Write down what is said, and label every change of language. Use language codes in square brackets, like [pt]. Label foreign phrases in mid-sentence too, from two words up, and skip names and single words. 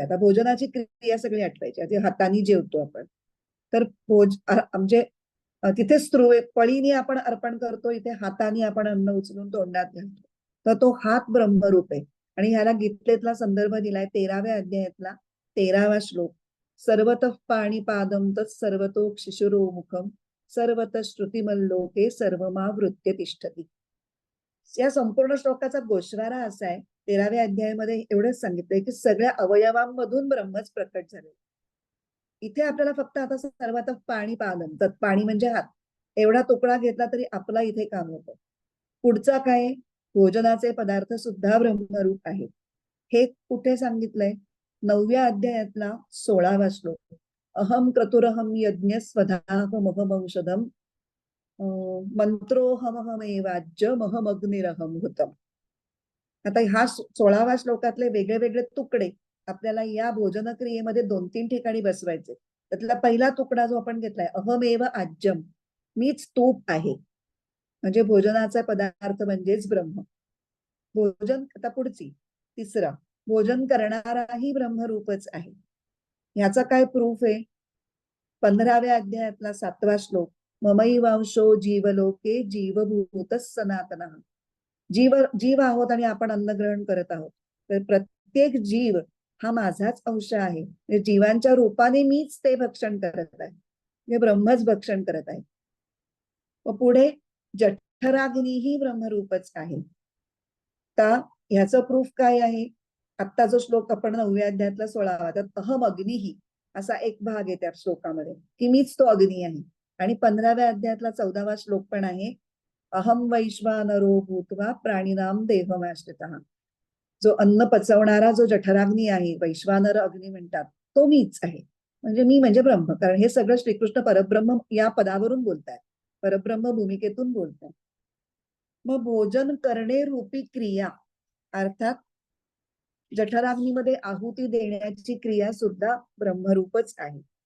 [mr] आता भोजनाची क्रिया सगळी आठवायची, आधी हाताने जेवतो आपण, तर म्हणजे तिथे पळीने आपण अर्पण करतो, इथे हाताने आपण अन्न उचलून तोंडात घालतो, तर तो हात ब्रह्मरूप आहे. आणि ह्याला गीतेतला संदर्भ दिलाय 13व्या अध्यायातला 13वा श्लोक. [sa] सर्वतः पाणिपादम तत् सर्वतो शिशुरो मुखम सर्वतः श्रुतिमल्लोके सर्वमावृत्य तिष्ठती. [mr] या संपूर्ण श्लोकाचा गोषवारा असा आहे, 13व्या अध्यायामध्ये एवढंच सांगितलंय की सगळ्या अवयवांमधून ब्रह्मच प्रकट झाले. इथे आपल्याला फक्त आता सर्वात पाणी पालन तर पाणी म्हणजे हात एवढा तुकडा घेतला तरी आपला इथे काम होतं. पुढचा काय, भोजनाचे पदार्थ सुद्धा ब्रह्मरूप आहेत. हे कुठे सांगितलंय, 9व्या अध्यायातला 16वा श्लोक. [sa] अहम क्रतुरहम यज्ञ स्वधाहमहमौषधम मंत्रोहमहमेवाज्यमहमग्निरहम हुतम. [mr] आता हा 16व्या श्लोकातले वेगळे वेगळे तुकडे आपल्याला या भोजन क्रियेमध्ये 2-3 ठिकाणी बसवायचे. त्यातला पहिला तुकडा जो आपण घेतलाय [sa] अहमेव आज्यम, [mr] मीच तूप आहे, म्हणजे भोजनाचा पदार्थ म्हणजेच ब्रह्म. भोजन आता पुढची तिसरा, भोजन करणाराही ब्रह्मरूपच आहे. ह्याचा काय प्रूफ आहे, 15व्या अध्यायातला 7वा श्लोक. [sa] ममैवांशो जीवलोके जीवभूत सनातन. [mr] जीव आहोत आणि आपण अन्न ग्रहण करत आहोत, तर प्रत्येक जीव हा माझाच अंश आहे, म्हणजे जीवांच्या रूपाने मीच ते भक्षण करत आहे, म्हणजे ब्रह्मच भक्षण करत आहे. व पुढे जठराग्नी ही ब्रह्मरूपच आहे. तर ह्याचं प्रूफ काय आहे, आत्ता जो श्लोक आपण 9व्या अध्यायातला 16वा, त्यात [sa] अहम अग्निही, [mr] असा एक भाग आहे त्या श्लोकामध्ये की मीच तो अग्नी आहे. आणि 15व्या अध्यायातला 14वा श्लोक पण आहे, [sa] अहम वैश्वानरो भूत्वा प्राणिनाम देहमाश्रितः. [mr] जो अन्न पचवणारा जो जठराग्नी आहे, वैश्वानर अग्नी म्हणतात, तो मीच आहे. म्हणजे मी म्हणजे ब्रह्म. कारण हे सगळं श्रीकृष्ण परब्रह्म या पदावरून बोलतायत, परब्रह्म भूमिकेतून बोलतायत. मग भोजन करणे रूपी क्रिया, अर्थात जठराग्नीमध्ये आहुती देण्याची क्रिया सुद्धा ब्रह्मरूपच आहे.